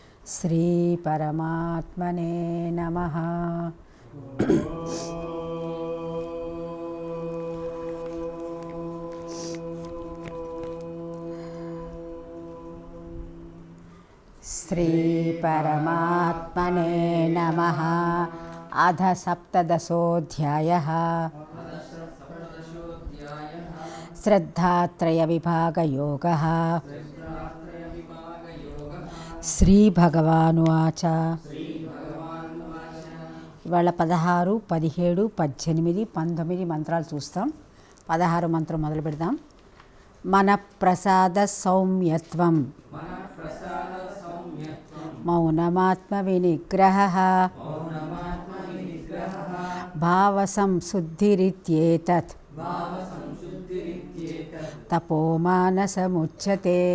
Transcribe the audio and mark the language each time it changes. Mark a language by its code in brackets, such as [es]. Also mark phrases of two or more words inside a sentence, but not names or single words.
[sa] श्री परमात्मने नमः। श्री परमात्मने नमः। अध सप्तदशोऽध्यायः। श्रद्धात्रयविभागयोगः। శ్రీభగవానువాచ. [te] ఇవాళ 16, 17, 18, 19 మంత్రాలు చూస్తాం. 16 మంత్రం మొదలు పెడదాం. [sa] మన ప్రసాద సౌమ్యత్వం మౌనమాత్మ వినిగ్రహః భావ సంశుద్ధిరిత్యేతత్ తపోమానసముచ్యతే.